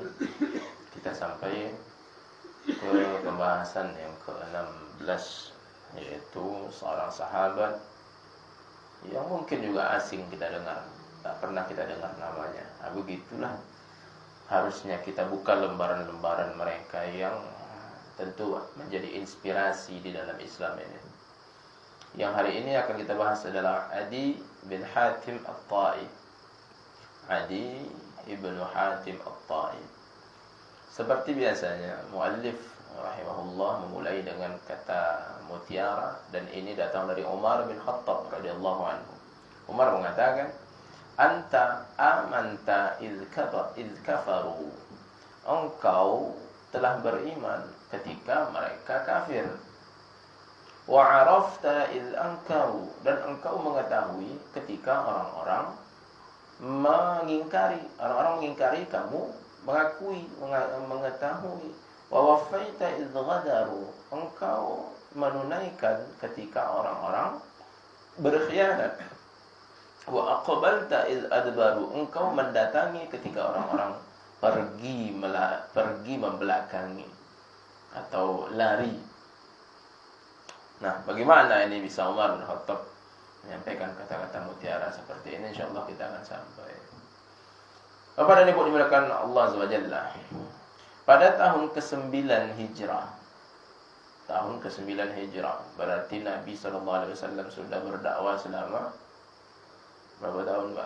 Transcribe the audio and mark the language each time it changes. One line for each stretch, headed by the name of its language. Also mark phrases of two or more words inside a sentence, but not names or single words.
Indonesian: Kita sampai ke pembahasan yang ke-16, yaitu seorang sahabat yang mungkin juga asing kita dengar, tak pernah kita dengar namanya. Begitulah harusnya kita buka lembaran-lembaran mereka yang tentu menjadi inspirasi di dalam Islam ini. Yang hari ini akan kita bahas adalah Adi bin Hatim At-Ta'i. Adi ibnu Hatim At-Ta'i. Seperti biasanya, muallif rahimahullah memulai dengan kata mutiara, dan ini datang dari Umar bin Khattab
Arabic: رضي الله عنه. Umar mengatakan, "أنت آمنت إذ كفروا."
Indonesian: Engkau telah beriman ketika mereka kafir.
Arabic: وعرفت إذ أنكروا,
Indonesian: dan engkau mengetahui ketika orang-orang mengingkari, kamu mengakui, mengetahui.
Arabic: ووفيت إذ غدروا,
Indonesian: engkau menunaikan ketika orang-orang berkhianat.
Arabic: وأقبلت إذ أدبروا,
Indonesian: engkau mendatangi ketika orang-orang pergi membelakangi atau lari. Nah, bagaimana ini bisa Umar bin Khattab menyampaikan kata-kata mutiara seperti ini? InsyaAllah kita akan sampai. Bapak dan Ibu dimuliakan Allah
Arabic: عز وجل,
Indonesian: pada tahun ke-9 Hijrah, berarti Nabi SAW sudah berdakwah selama berapa tahun, Pak?